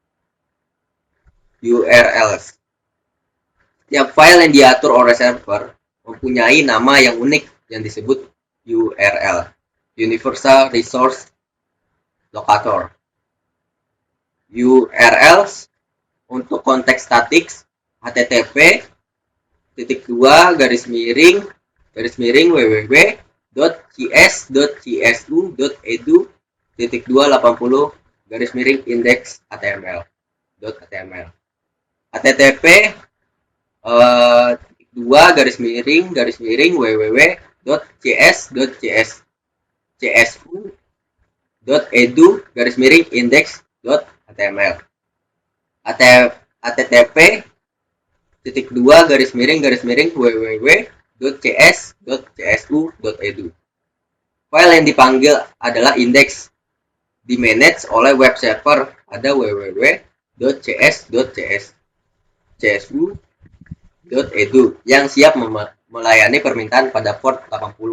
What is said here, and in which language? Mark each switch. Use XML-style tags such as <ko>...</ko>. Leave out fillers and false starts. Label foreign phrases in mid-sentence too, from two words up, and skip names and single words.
<id>URLs. Setiap file yang diatur oleh server mempunyai nama yang unik yang disebut URL,</id> <en>Universal Resource Locator.</en> <id>URLs untuk konteks statik http www.cs.cs2.edu.index.html. http www.cs.csu.edu.index.html. http://www.cs.csu.edu. File yang dipanggil adalah index, dimanage oleh</id> <en>web server</en> <id>pada www.cs.csu.edu yang siap melayani permintaan pada port 80.</id>